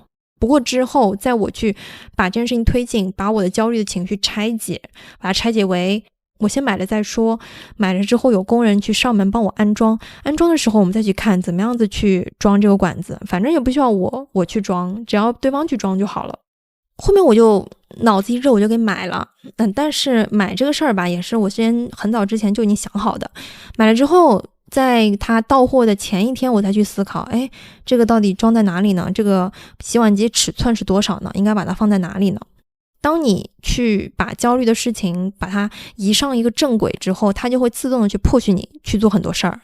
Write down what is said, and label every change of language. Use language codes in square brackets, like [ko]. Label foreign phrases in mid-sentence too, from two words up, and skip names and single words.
[zh] 不過之後在我去把這件事情推進，把我的焦慮的情緒拆解，把它拆解為我先買了再說，買了之後有工人去上門幫我安裝，安裝的時候我們再去看怎麼樣子去裝這個管子，反正也不需要我去裝，只要對方去裝就好了。後面我就腦子一熱我就給買了，但是買這個事兒吧也是我很早之前就已經想好的，買了之後在他到貨的前一天我才去思考，這個到底裝在哪裡呢？這個洗碗機尺寸是多少呢？應該把它放在哪裡呢？當你去把焦慮的事情把它移上一個正軌之後，它就會自動的去迫使你去做很多事兒。